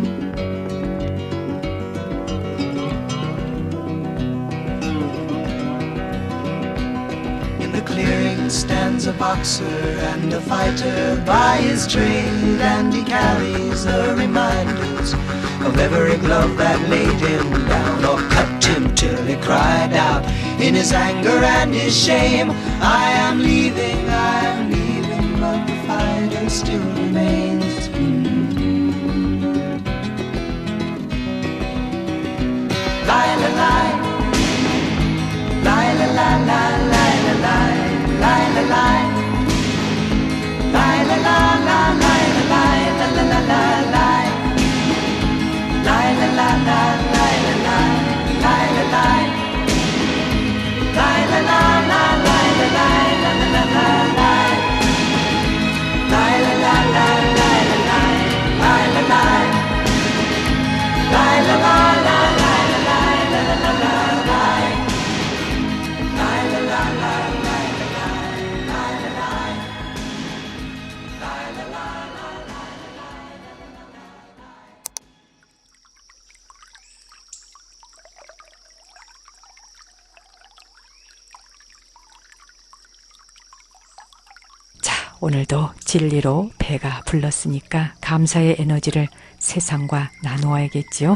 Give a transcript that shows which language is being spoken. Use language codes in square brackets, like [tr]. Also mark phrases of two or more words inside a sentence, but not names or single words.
[en] In the clearing stands a boxer and a fighter by his trade, and he carries the reminders of every glove that laid him down or cut him till he cried out in his anger and his shame, I am leaving, but the fighter still remains. Lie, la, lie, lie, la, la, la, lie, la, lie, lie, la, lie, lie, la, la, la, lie, la, lie, la, la, la, la, lie, lie, la, la, la, lie, la, lie, lie, la, lie, lie, la, la, la, lie, la, lie, la, la, la, la, lie, lie, la, la, la, lie, la, lie, lie, la, lie, lie, la, la, la, lie, la, lie, la, la, la, la, lie, lie, la, la, la, lie, la, lie, lie, la, lie, lie, la, la, la, lie, la, [ko] 자, 오늘도 진리로 배가 불렀으니까 감사의 에너지를 세상과 나누어야겠지요.